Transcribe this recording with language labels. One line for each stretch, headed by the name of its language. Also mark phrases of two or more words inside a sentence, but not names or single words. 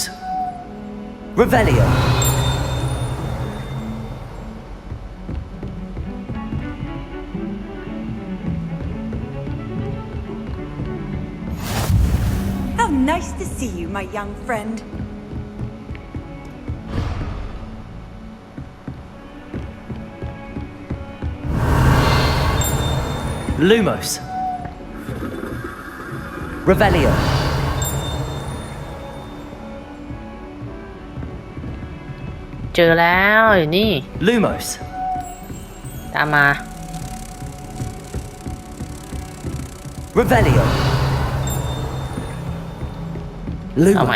English: Revelio. How nice to see you, my young friend. Lumos. Revelio.
Thai: เจอแล้วอยู่นี่ Lumos. ตามมา Revelio. เอาใหม่